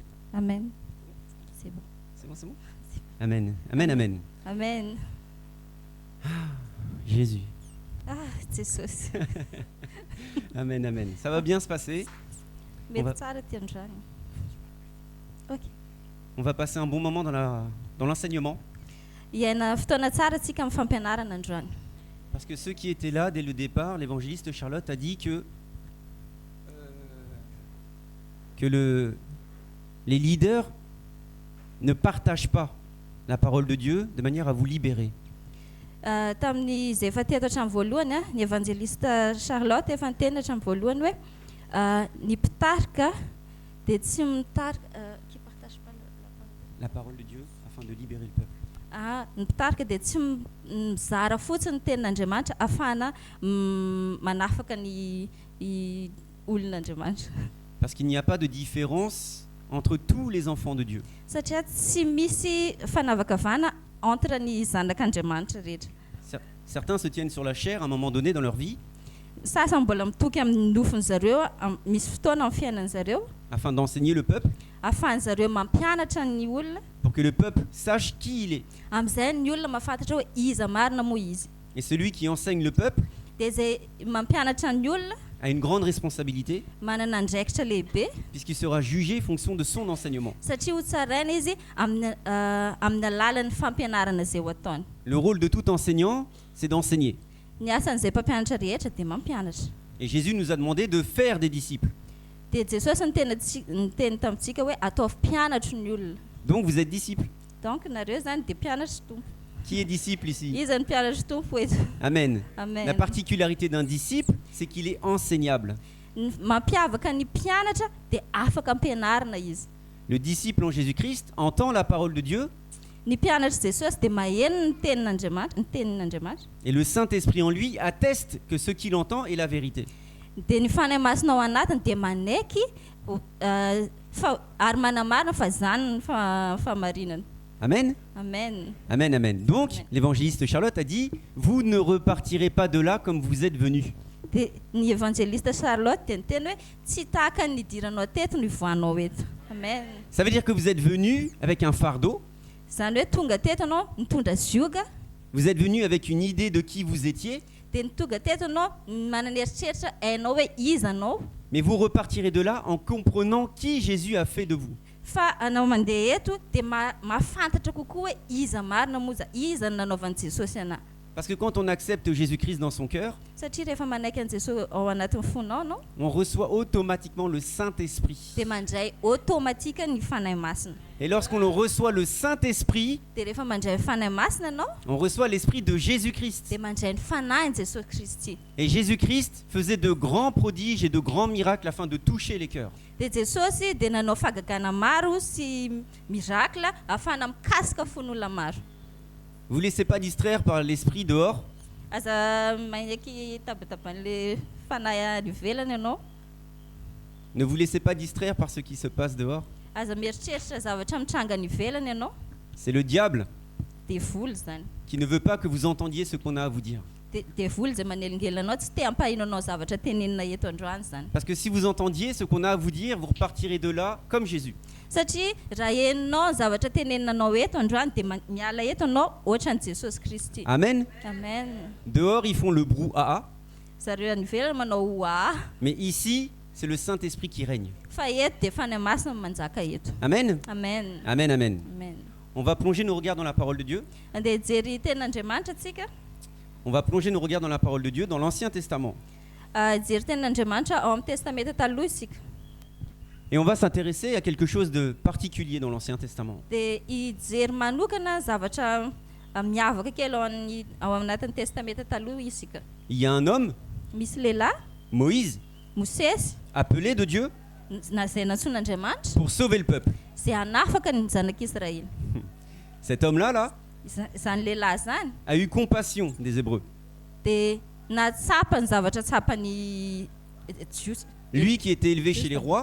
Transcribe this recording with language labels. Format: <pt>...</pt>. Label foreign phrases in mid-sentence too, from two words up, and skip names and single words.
<fr>Amen. C'est bon. C'est bon. Amen. Amen, amen. Amen. Jésus. Ah, Jesus. Amen, amen. Ça va bien se passer.</fr> <mg>Mety tsara ty androany.</mg> <fr>Ok. On va passer un bon moment dans l'enseignement.</fr> <mg>Iaina fotoana tsara tsika amin'ny fampianarana androany.</mg> <fr>Parce que ceux qui étaient là dès le départ, l'évangéliste Charlotte a dit que les leaders ne partagent pas la parole de Dieu de manière à vous libérer.</fr> <mg>Tamin'ny izay efa teto hatramin'ny voalohany ny évangéliste Charlotte efa niteny hatramin'ny voalohany hoe ny mpitarika dia tsy mitarika</mg> <fr>qui partage pas la parole de Dieu afin de libérer le peuple.</fr> <mg>Ny mpitarika dia tsy mizara fotsiny ny tenin'Andriamanitra ahafahana manafaka ny olon'Andriamanitra.</mg> <fr>Parce qu'il n'y a pas de différence entre tous les enfants de Dieu.</fr> <mg>Satria tsy misy fanavakavana entre ny zanak'Andriamanitra rehetra.</mg> <fr>Certains se tiennent sur la chair à un moment donné dans leur vie.</fr> <mg>Sasany mbola mitoky amin'ny nofony zareo misy fotoana amin'ny fiainany zareo</mg> <fr>afin d'enseigner le peuple.</fr> <mg>Ahafahan zareo mampianatra ny olona.</mg> <fr>Pour que le peuple sache qui il est.</fr> <mg>Am'izay ny olona mahafantatra hoe iza marina moa izy.</mg> <fr>Et celui qui enseigne le peuple</fr> <mg>dia zay mampianatra ny olona</mg> <fr>a une grande responsabilité.</fr> <mg>Manana andraikitra lehibe.</mg> <fr>Puisqu'il sera jugé en fonction de son enseignement.</fr> <mg>Satria ho tsaraina izy amin'ny alalan'ny fampianarana izay ho ataony.</mg> <fr>Le rôle de tout enseignant, c'est d'enseigner.</fr> <mg>Ny asan'izay mpampianatra rehetra dia mampianatra.</mg> <fr>Et Jésus nous a demandé de faire des disciples.</fr> <mg>Dia Jesosy niteny tamintsika hoe ataovy mpianatra ny olona.</mg> <fr>Donc vous êtes disciples.</fr> <mg>Donc nareo zany dia mpianatra tompo.</mg> <fr>Qui est disciple ici?</fr> <mg>Iza ny mpianatra tompo eto.</mg> <fr>Amen.</fr> <mg>Amen.</mg> <fr>La particularité d'un disciple, c'est qu'il est enseignable.</fr> <mg>Mampiavaka ny mpianatra dia afaka ampianarina izy.</mg> <fr>Le disciple en Jésus-Christ entend la parole de Dieu.</fr> <mg>Ny mpianatra Jesosy dia maheno ny tenin'Andriamanitra.</mg> <fr>Et le Saint-Esprit en lui atteste que ce qu'il entend est la vérité.</fr> <mg>Dia ny fanahy masina ao anatiny dia manaiky ary manamarina fa zany ny fahamarinana.</mg> <fr>Amen.</fr> <mg>Amen.</mg> <fr>Amen, amen. Donc,</fr> <mg>Amen.</mg> <fr>L'évangéliste Charlotte a dit, vous ne repartirez pas de là comme vous êtes venus.</fr> <mg>Dia ny évangéliste Charlotte dia niteny hoe tsy tahaka ny idiranao teto no ivoanao eto. Amen.</mg> <fr>Ça veut dire que vous êtes venus avec un fardeau.</fr> <mg>Zany hoe tonga teto anao nitondra zioga.</mg> <fr>Vous êtes venus avec une idée de qui vous étiez.</fr> <mg>Dia nitonga teto anao manana eritreritra hainao hoe iza anao.</mg> <fr>Mais vous repartirez de là en comprenant qui Jésus a fait de vous.</fr> <mg>Fa anao mandeha eto dia mahafantatra kokoa hoe iza marina moa iza ny nanaovan'i Jesosy anao.</mg> <fr>Parce que quand on accepte Jésus-Christ dans son cœur,</fr> <mg>Satria rehefa manaiky an'i Jesosy ao anatin'ny fonao no</mg> <fr>on reçoit automatiquement le Saint-Esprit.</fr> <mg>dia mandray automatika ny fanahy masina.</mg> <fr>Et lorsqu'on reçoit le Saint-Esprit,</fr> <mg>Dia rehefa mandray fanahy masina anao</mg> <fr>on reçoit l'Esprit de Jésus-Christ.</fr> <mg>dia mandray ny fanahin'i Jesosy Kristy.</mg> <fr>Et Jésus-Christ faisait de grands prodiges et de grands miracles afin de toucher les cœurs.</fr> <mg>Dia Jesosy dia nanao fahagagana maro sy mirakla ahafahana mikasika fon'olona maro.</mg> <fr>Vous ne laissez pas distraire par l'esprit dehors.</fr> <mg>Aza mainaiky tabataban'le fanahy ivelany ianao.</mg> <fr>Ne vous laissez pas distraire par ce qui se passe dehors.</fr> <mg>Aza mieritreritra zavatra mitranga ny ivelany ianao.</mg> <fr>C'est le diable</fr> <mg>Dia voly zany.</mg> <fr>qui ne veut pas que vous entendiez ce qu'on a à vous dire.</fr> <mg>Dia voly zay manelingelanao tsy te hampahino anao zavatra tenenina eto androany zany.</mg> <fr>Parce que si vous entendiez ce qu'on a à vous dire, vous repartirez de là comme Jésus.</fr> <mg>Satria raha heninao zavatra teneninanao eto androany dia miala eto anao ohatran'i Jesosy Kristy.</mg> <fr>Amen.</fr> <mg>Amen.</mg> <fr>Dehors, ils font le brouhaha.</fr> <mg>Zareo any ivelany manao hoaha.</mg> <fr>Mais ici, c'est le Saint-Esprit qui règne.</fr> <mg>Fa eto dia fanahy masina manjaka eto.</mg> <fr>Amen.</fr> <mg>Amen.</mg> <fr>Amen, amen.</fr> <mg>Amen.</mg> <fr>On va plonger nos regards dans la parole de Dieu.</fr> <mg>Andeha hijery tenin'Andriamanitra atsika.</mg> <fr>On va plonger nos regards dans la parole de Dieu dans l'Ancien Testament.</fr> <mg>Hijery tenin'Andriamanitra ao amin'ny testamenta taloha isika.</mg> <fr>Et on va s'intéresser à quelque chose de particulier dans l'Ancien Testament.</fr> <mg>Dia hijery manokana zavatra miavaka kely ao anatin'ny testamenta taloha isika.</mg> <fr>Il y a un homme,</fr> <mg>Misy lehilahy</mg> <fr>Moïse,</fr> <mg>Mosesy</mg> <fr>appelé de Dieu</fr> <mg>izay nantsoin'Andriamanitra</mg> <fr>pour sauver le peuple.</fr> <mg>izay hanafaka ny zanak'Israely.</mg> <fr>Cet homme-là,</fr> <mg>Zany lehilahy zany</mg> <fr>a eu compassion des Hébreux.</fr> <mg>dia natsapany zavatra tsapany Jios.</mg> <fr>Lui qui était élevé chez les rois,</fr>